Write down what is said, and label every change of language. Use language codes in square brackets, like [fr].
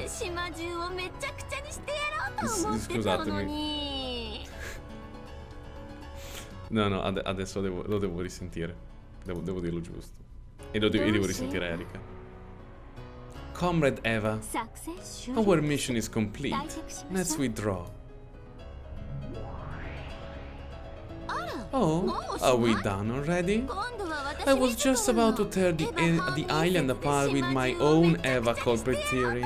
[ja] で島中をめちゃくちゃにしてやろうと思ってたのに [it] No, no, adesso lo devo risentire. Devo dirlo giusto. E devo risentire Erika. [en] Comrade Eva, our mission is complete. Let's withdraw. Oh, are we done already? [ja] 今度は私 [en] I was just about to tear the island apart with my own Eva culprit theory.